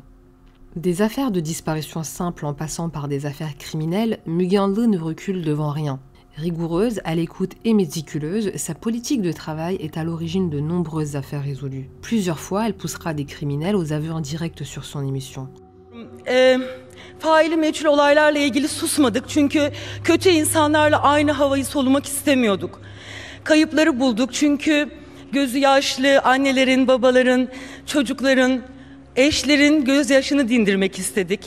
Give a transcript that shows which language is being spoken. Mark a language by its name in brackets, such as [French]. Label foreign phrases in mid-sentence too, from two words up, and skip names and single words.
[French] Des affaires de disparition simples en passant par des affaires criminelles, Müge Anlı ne recule devant rien. Rigoureuse, à l'écoute et méticuleuse, sa politique de travail est à l'origine de nombreuses affaires résolues. Plusieurs fois, elle poussera des criminels aux aveux indirects sur son émission. [Turkish] Faili meçhul olaylarla ilgili susmadık çünkü kötü insanlarla aynı havayı solumak istemiyorduk. Kayıpları bulduk çünkü gözü yaşlı annelerin, babaların, çocukların, eşlerin gözyaşını dindirmek istedik.